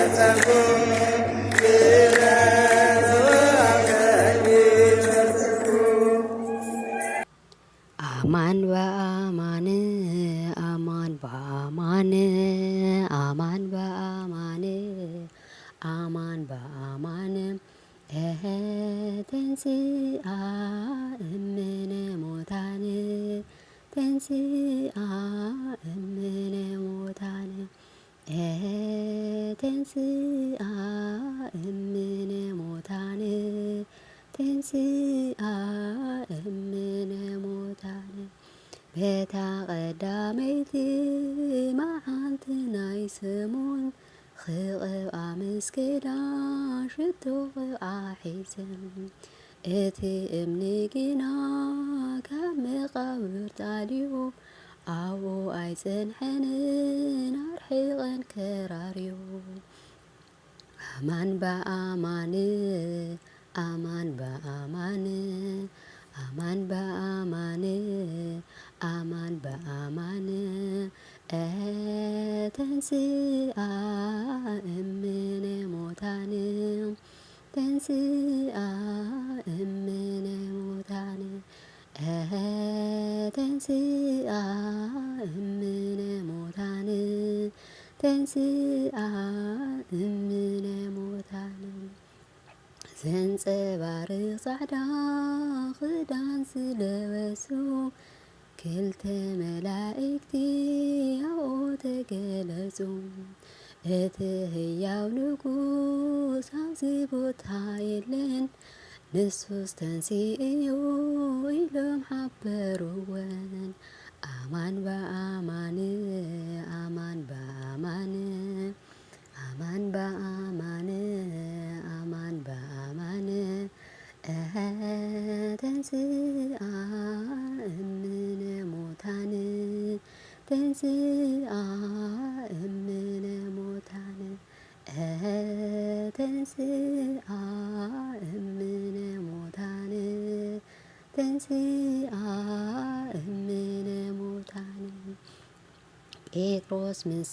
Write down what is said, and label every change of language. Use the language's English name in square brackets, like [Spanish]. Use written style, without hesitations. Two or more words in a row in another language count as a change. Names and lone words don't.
[Geez] አማን በአማን አማን በአማን አማን በአማን አማን በአማን ተንሥአ እምነ ሙታን ተንሥአ እምነ ሙታን ተንሥአ እምነ ሙታን ተንሥአ እምነ ሙታን [Tigrinya] ቤታ ቀዳመይቲ መዓልቲ ናይ ሰሙን ክቕብኣ ምስክዳ ሽቶ ቅብኣ ሒዘን እቲ እምኒ ግና ካብ መቃብር ጣልዩ ኣብኡ ኣይጸንሐንን ኣርሒቐን ከራርዩ [Geez] አማን በአማን አማን በአማን አማን በአማን አማን በአማን ተንሥአ እምነ ሙታን ተንሥአ እምነ ሙታን ተንሥአ እምነ ሙታን ተንሥአ እምነ ሙታን [Tigrinya] ዘንጸባርቕ ጻዕዳ ክዳን ዝለበሱ ክልተ መላእክቲ ኣብኡ ተገለጹ እቲ ህያው ንጉስ ኣብዚ ቦታ የለን ንሱስ ተንሥኡ ኢሎም ሓበሩወን [Geez] አማን በአማን አማን በአማን አማን በአማን አማን በአማን ተንሥአ እምነ ሙታን ተንሥአ እምነ ሙታን ተንሥአ እምነ ሙታን ተንሥአ እምነ ሙታን ጴጥሮስ ምስ